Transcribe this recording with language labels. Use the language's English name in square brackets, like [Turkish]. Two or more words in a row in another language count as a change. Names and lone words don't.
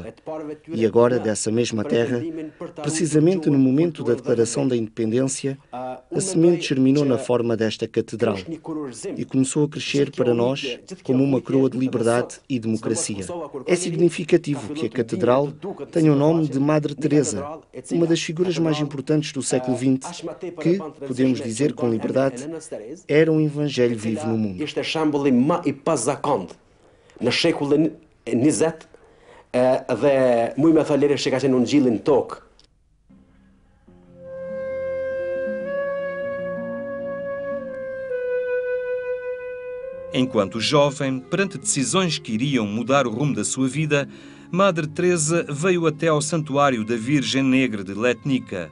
[Portuguese] E agora, dessa mesma terra, precisamente no momento da declaração da independência, a semente germinou na forma desta catedral e começou a crescer para nós como uma coroa de liberdade e democracia. É significativo que a catedral tenha o nome de Madre Teresa, uma das figuras mais importantes do século XX, que, podemos dizer com liberdade, era um evangelho vivo no mundo. [Albanian] Ishte shembulli më I pazakond në shekullin 20 dhe muj me tha lere që ka qenë në ngjillin tokë. [Portuguese] Enquanto jovem, perante decisões que iriam mudar o rumo da sua vida, Madre Teresa veio até ao Santuário da Virgem Negra de Letnica.